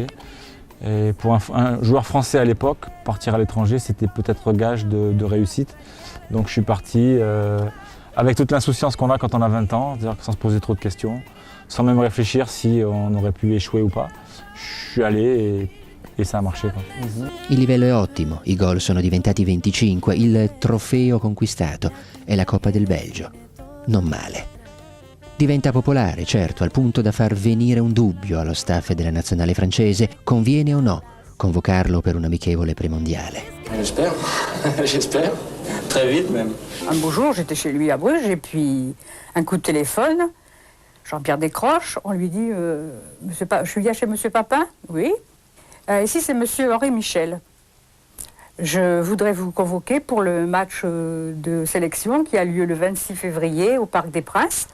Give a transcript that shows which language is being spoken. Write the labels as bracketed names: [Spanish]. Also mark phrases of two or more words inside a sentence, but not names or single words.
[French] Et pour un joueur français à l'époque, partir à l'étranger, c'était peut-être gage de réussite. Donc je suis parti avec toute l'insouciance qu'on a quand on a 20 ans, c'est-à-dire sans se poser trop de questions, sans même réfléchir si on aurait pu échouer ou pas. Je suis allé e ça a marché. [Italian] Il livello è ottimo, i gol sono diventati 25, il trofeo conquistato è la Coppa del Belgio. Non male. Diventa popolare, certo, al punto da far venire un dubbio allo staff della nazionale francese. Conviene o no convocarlo per un amichevole premondiale? [French] J'espère, j'espère, très vite même. Un beau jour, j'étais chez lui à Bruges et puis un coup de téléphone. Jean-Pierre décroche, on lui dit je viens chez Monsieur Papin, oui. Ici, c'est Monsieur Henri Michel. Je voudrais vous convoquer pour le match de sélection qui a lieu le 26 février au Parc des Princes.